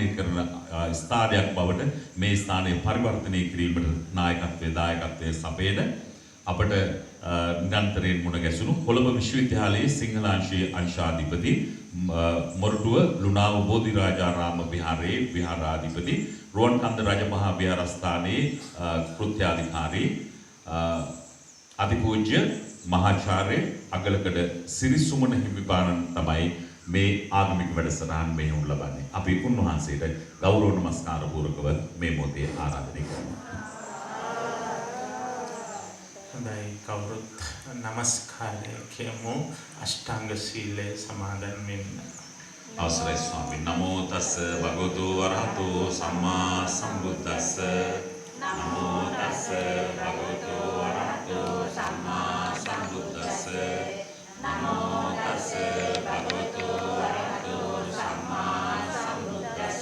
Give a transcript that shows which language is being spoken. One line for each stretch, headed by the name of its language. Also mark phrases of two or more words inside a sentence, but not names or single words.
Sinhala: කරන ස්ථානයක් බවට මේ ස්ථානය පරිවර්තනය කිරීමට නායකත්වයේ දායකත්වයේ සපයන අපට නිරන්තරයෙන් මුණ ගැසුණු කොළඹ විශ්වවිද්‍යාලයේ සිංහල අංශයේ අංශාධිපති මොරටුව ලුණාව බෝධිරාජාරාම විහාරයේ විහාරාධිපති රුවන්කන්ද රජමහා විහාරස්ථානයේ කෘත්‍යාධිකාරී අතිපූජ්‍ය මහාචාර්ය අගලකඩ සිරිසුමන හිමිපාණන් තමයි මේ ආගමික වැඩසටහන් මෙහෙයුම් ලබන්නේ. අපි උන්වහන්සේට ගෞරව නමස්කාර පූර්වකව මේ මොහොතේ ආරාධනය කරනවා. හොඳයි කවුරුත් නමස්කාරය කියමු අෂ්ටාංග සීලය සමාදන් වෙන්න. අවසරයි ස්වාමී.
Pali: නමෝ තස්ස භගවතු වරහතෝ සම්මා සම්බුද්දස්ස. නමෝ තස්ස භගවතු වරහතෝ සම්මා සම්බුද්දස්ස. නමෝ තස්ස භගවතු වරහතෝ සම්මා සම්බුද්දස්ස.